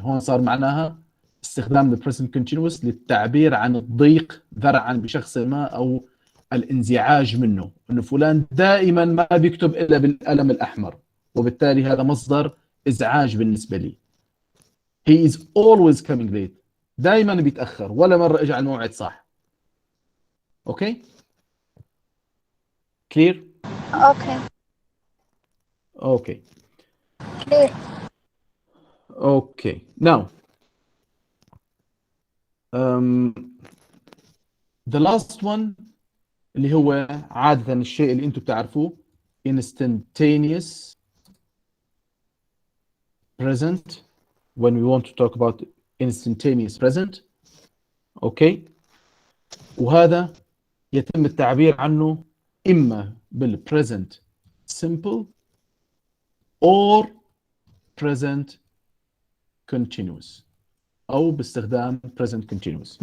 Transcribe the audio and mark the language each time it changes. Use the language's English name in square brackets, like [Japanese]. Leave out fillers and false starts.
[Arabic] هون صار معناها استخدام the present continuous للتعبير عن الضيق ذرعا بشخص ما أو الانزعاج منه، أنه فلان دائما ما بيكتب إلا بالقلم الأحمر، وبالتالي هذا مصدر إزعاج بالنسبة لي. [English] He is always coming late. [Arabic] دائما بيتأخر، ولا مرة إجا على الموعد صح. أوكي؟ clear؟ [English] Okay. Okay. Clear. Okay. Now, the last one [Arabic] اللي هو عادة الشيء اللي انتم بتعرفوه [English] instantaneous present, when we want to talk about instantaneous present. [Arabic] اوكي، وهذا يتم التعبير عنه اما بال [English] present simple or present continuous [Arabic] او باستخدام present continuous.